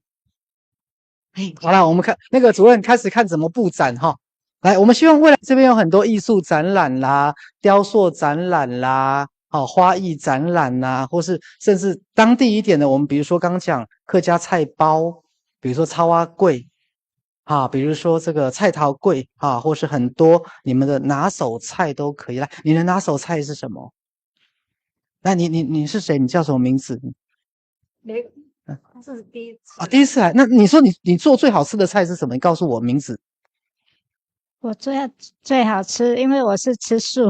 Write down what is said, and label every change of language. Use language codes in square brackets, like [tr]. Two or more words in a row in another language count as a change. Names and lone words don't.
[zh] 好了，我們看那個主任開始看怎麼布展哈。來，我們希望未來這邊有很多藝術展覽啦、雕塑展覽啦、花藝展覽啦，或是甚至當地一點的，我們比如說剛講客家菜包，比如說草仔粿比如說這個菜頭粿或是很多你們的拿手菜都可以。來，你的拿手菜是什麼？那你是誰？你叫什麼名字？这是第一次第一次來。那你说你做最好吃的菜是什麼？你告訴我名字。我最好吃，因為我是吃素。